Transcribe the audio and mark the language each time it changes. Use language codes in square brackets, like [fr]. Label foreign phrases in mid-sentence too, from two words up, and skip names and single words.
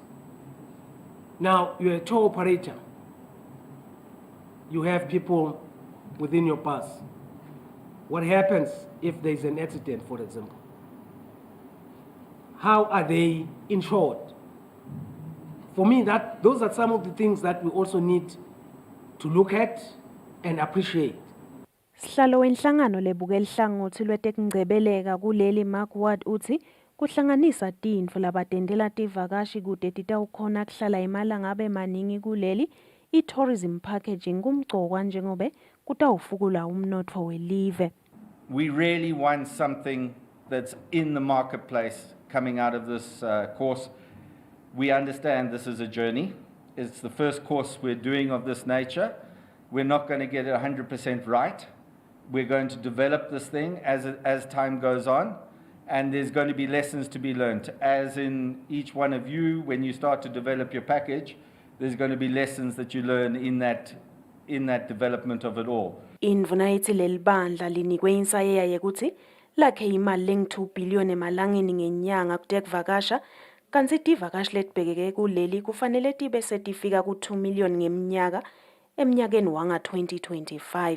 [en] Now, you're a tour operator. You have people within your bus. What happens if there's an accident, for example? How are they insured? For me, those are some of the things that we also need to look at and appreciate. [ss] Sihlalo wenhlangano lebuke elihlangothi lwetekungcebeleka kuleli Mark Ward uthi kuhlanganisa tintfo labatendela tivakashi kute titawukhona kuhlala imalanga abe maningi kuleli i-tourism packaging kumgcokwa njengobe kutawufukula umnotfo welive. [en] We really want something that's in the marketplace coming out of this course. We understand this is a journey. It's the first course we're doing of this nature. We're not going to get it 100% right. We're going to develop this thing as time goes on, and there's going to be lessons to be learned. As in each one of you, when you start to develop your package, there's going to be lessons that you learn in that development of it all. [ss] Indvuna ithi leli bandla linikwe insayeya yekuthi lakhe imali lengu-2 billion emalangeni ngenyanga kute kuvakasha, kanti tivakashi letibhekeke kuleli kufanele tibe setifika ku-2 million ngeminyaka eminyakeni wanga-2025.